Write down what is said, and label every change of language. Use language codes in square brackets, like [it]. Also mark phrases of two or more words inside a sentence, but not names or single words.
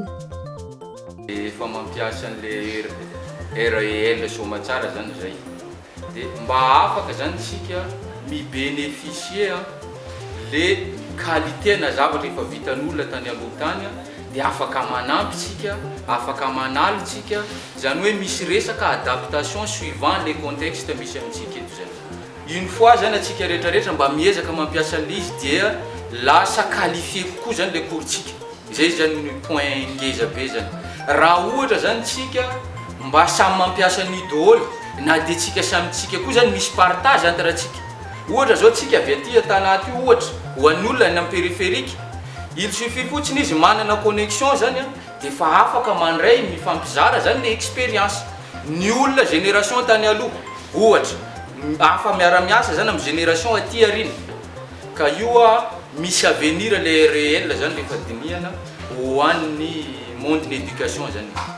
[mg] Efa mampiasa an'ilay REL somatsara zany zay. Dia mba afaka zany tsika mibénéficier [fr] le qualité [mg] na zavatra efa vitan'olona tany aloha tany dia afaka manampy tsika, afaka manaly tsika zany hoe misy resaka [fr] adaptation suivant les contextes [mg] misy amintsika eto zany. [fr] Une fois [mg] zany atsika rehetrarehetra mba miezaka mampiasa an'izy dia lasa qualifié kokoa zany le courtsika. Zay zany ny point ngeza be zany. Raha ohatra zany tsika mba samy mampiasa ny daholo na dia tsika samy tsika koa zany misy [fr] partage entre [mg] tsika. Ohatra zao tsika avy aty tanaty ohatra ho an'olona ny [fr] périphérique il suffit [mg] fotsiny izy manana connexion zany dia fa afaka mandray mifampizara zany [fr] le expérience. [mg] Ny olona génération tany aloha ohatra afa miara-miasa zany amin'ny génération aty arina ka io misy [fr] avenir le réel [mg] zany rehefa dinihana ho an'ny monde ny éducation zany.